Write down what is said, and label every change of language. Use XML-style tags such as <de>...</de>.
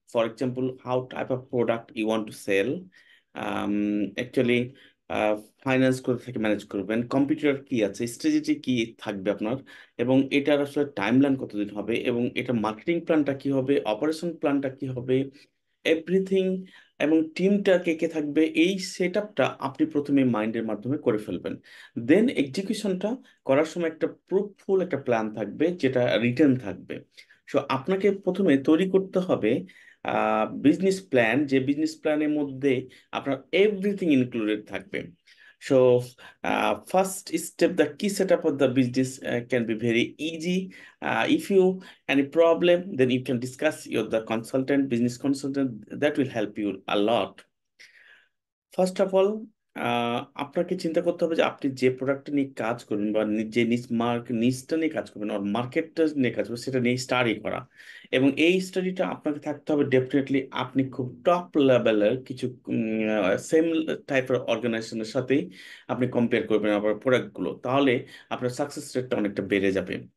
<en>For example, how type of product you want to sell.</en> <bn>Actually, finance কোথা থেকে manage করবেন, computer কি আছে, স্ট্র্যাটেজি কি থাকবে আপনার, এবং এটার আসলে টাইমলাইন কতদিন হবে, এবং এটা মার্কেটিং প্ল্যানটা কি হবে, অপারেশন প্ল্যানটা কি হবে, এভরিথিং, এবং টিমটা কে কে থাকবে, এই সেট আপটা আপনি প্রথমে মাইন্ডের মাধ্যমে করে ফেলবেন। দেন এক্সিকিউশনটা করার সময় একটা প্রুফফুল একটা প্ল্যান থাকবে, যেটা রিটার্ন থাকবে। সো আপনাকে প্রথমে তৈরি করতে হবে বিজনেস প্ল্যান, যে বিজনেস প্ল্যানের মধ্যে আপনার এভরিথিং ইনক্লুডেড থাকবে।</bn> <en>So first step, the key setup of the business can be very easy. If you any problem, then you can discuss your the consultant, business consultant, that will help you a lot.</en> <bn>First of all, আপনাকে চিন্তা করতে হবে যে আপনি যে product নিয়ে কাজ করবেন বা যে নিচটা নিয়ে কাজ করবেন আর মার্কেটটা নিয়ে কাজ করবেন, সেটা নিয়ে স্টাডি করা। এবং এই স্টাডিটা আপনাকে থাকতে হবে ডেফিনেটলি আপনি খুব টপ লেভেলের কিছু সেম টাইপের অর্গানাইজেশনের সাথেই আপনি কম্পেয়ার করবেন আপনার প্রোডাক্টগুলো, তাহলে আপনার সাকসেস রেটটা অনেকটা বেড়ে যাবে।</bn>